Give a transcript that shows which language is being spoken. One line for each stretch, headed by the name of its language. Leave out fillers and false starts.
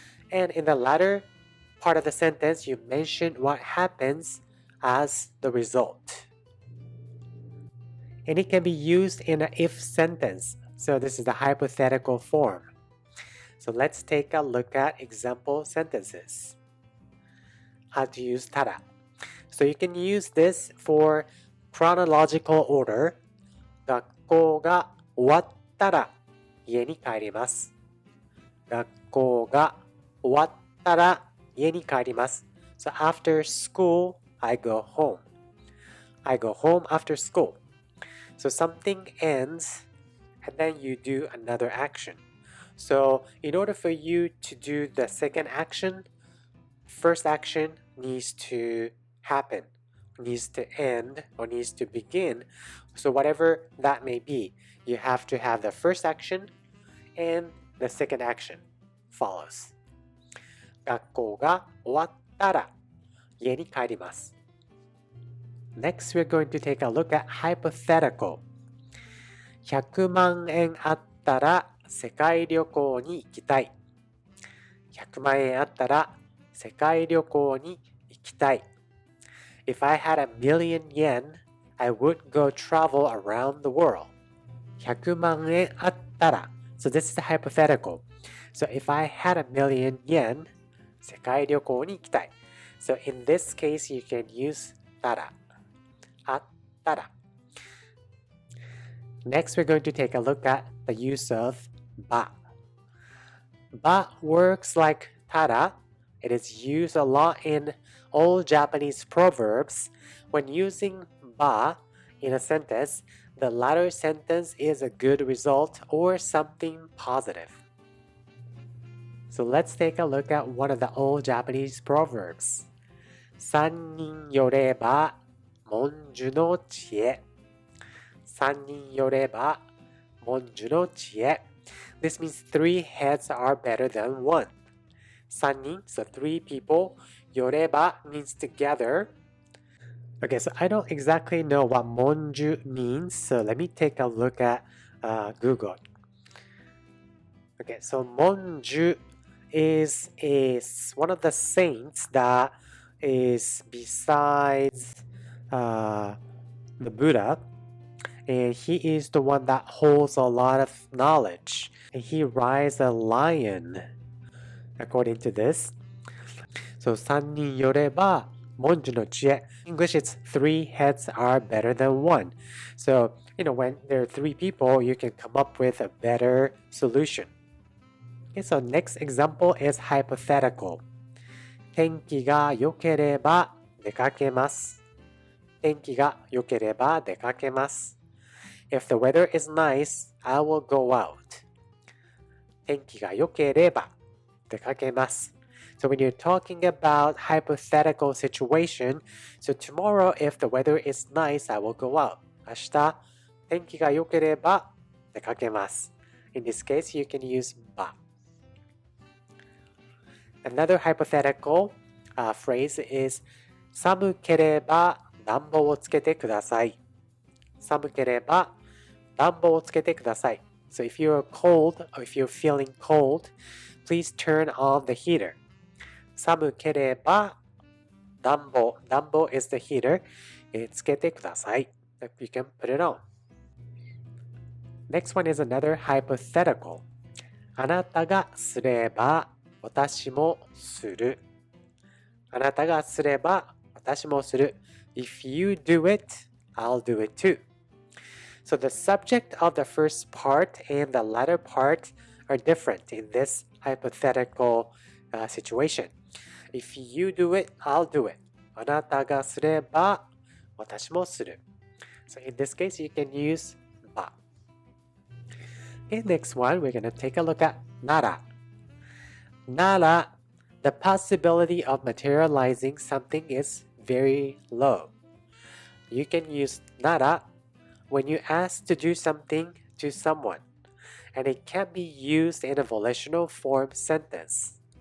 English: And in the latter part of the sentence, you mention what happens as the result. And it can be used in an if sentence. So this is the hypothetical form. So let's take a look at example sentences. How to use たら. So you can use this for chronological order.
Japanese: 学校が終わったら家に帰ります。学校が終わったら家に帰ります。
English: So after school, I go home. I go home after school. So something ends and then you do another action. So in order for you to do the second action, first action needs to happen, needs to end, or needs to begin. So whatever that may be, you have to have the first action and the second action follows.
Japanese: 学校が終わったら家に帰ります。
English: Next, we're going to take a look at hypothetical.
Japanese: 100万円あったら世界旅行に行きたい。100万円あったら世界旅行に行きたい。
English: If I had a million yen, I would go travel around the world.
Japanese: 100万円あったら
English: So this is the hypothetical. So if I had a million yen,
Japanese: 世界旅行に行きたい。
English: So in this case, you can use たら。あったら。 Next, we're going to take a look at the use of ば。ば works like たら. It is used a lot in old Japanese proverbs. When using ば in a sentence, the latter sentence is a good result or something positive. So let's take a look at one of the old Japanese proverbs.
Japanese: 三人よれば文殊の知恵。三人よれば文殊の知恵。
English: This means three heads are better than one. 三人, so three people. よれば means together. Okay, so I don't exactly know what 文殊 means, so let me take a look at Google. Okay, so 文殊 is one of the saints that is besides the Buddha, and he is the one that holds a lot of knowledge, and he rides a lion, according to this.
Japanese: So 三人よれば文殊の知恵.
English: English, it's three heads are better than one. So, when there are three people, you can come up with a better solution. Okay, so next example is hypothetical.
Japanese: 天気が良ければ出かけます。天気が良ければ出かけます。
English: If the weather is nice, I will go out.
Japanese: 天気が良ければ出かけます。
English: So when you're talking about hypothetical situation, so tomorrow if the weather is nice, I will go out.
Japanese: 明日、天気が良ければ出かけます。
English: In this case, you can use ば。 Another hypothetical phrase is
Japanese: 寒ければ暖房をつけてください。寒ければ暖房をつけてください。
English: So if you're cold or if you're feeling cold, please turn on the heater.
Japanese: 寒ければ暖房
English: is the heater.
Japanese: つけてください。
English: You can put it on. Next one is another hypothetical.
Japanese: あなたがすれば私もする。あなたがすれば私もする。
English: If you do it, I'll do it too. So the subject of the first part and the latter part are different in this hypothetical situation. If you do it, I'll do it.
Japanese: あなたがすれば私もする。
English: So in this case, you can use ば。 Okay, next one, we're going to take a look at なら。 なら the possibility of materializing something is very low. You can use なら when you ask to do something to someone, and it can be used in a volitional form sentence.